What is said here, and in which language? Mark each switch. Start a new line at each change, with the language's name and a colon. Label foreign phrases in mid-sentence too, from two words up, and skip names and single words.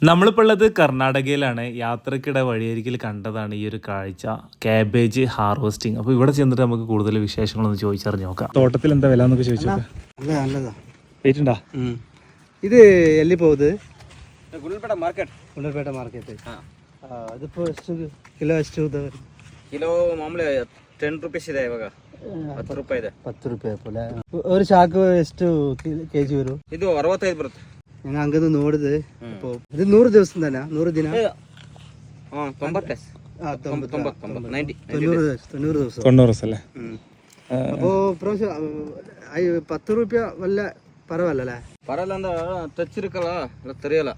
Malayalam: നമ്മളിപ്പോൾ ഉള്ളത് കർണാടകയിലാണ്. യാത്രക്കിടെ വഴിയരികിൽ കണ്ടതാണ് ഈ ഒരു കാഴ്ച, കാബേജ് ഹാർവെസ്റ്റിംഗ്. അപ്പോൾ ഇവിടെ ചെന്നിട്ട് നമുക്ക് കൂടുതൽ വിശേഷങ്ങളൊന്ന് ചോദിച്ചറിഞ്ഞ് നോക്കാം. തോട്ടത്തിൽ എന്താ വില എന്നൊക്കെ ചോദിച്ചു നോക്കാം. നല്ലതാ വെയിറ്റുണ്ടാ? ഇത് ಎಲ್ಲಿ പോകുന്നത്?
Kannada: ಗುಂಡ್ಲುಪೇಟೆ ಮಾರ್ಕೆಟ್. അതിപ്പോ ಕಿಲೋ ಎಷ್ಟು ಕಿಲೋ ಮಾಮೂಲಿ 10 ರೂಪೀಸ್ ಇದೆ ಇವಾಗ. 10 ರೂಪಾಯಿ ಇದೆ. 10 ರೂಪಾಯಿ പോലെ.
Malayalam: ഒരു ചാക്ക്
Kannada: ಎಷ್ಟು ಕೆಜಿ
Malayalam: വരും?
Kannada: ಇದು 65 ಬರುತ್ತೆ.
Malayalam: ഞാൻ അങ്ങ് നോടുത്. അപ്പോ ഇത് 100 ദിവസം തന്നെ? 100 ദിന? 90 പ്ലസ്. 90 ദിവസം. 90 ദിവസം അല്ലേ? അപ്പോ 10 രൂപ വല്ല പരവല്ലേ? പരവല്ല എന്താ തച്ചിരിക്കല തെറിയല.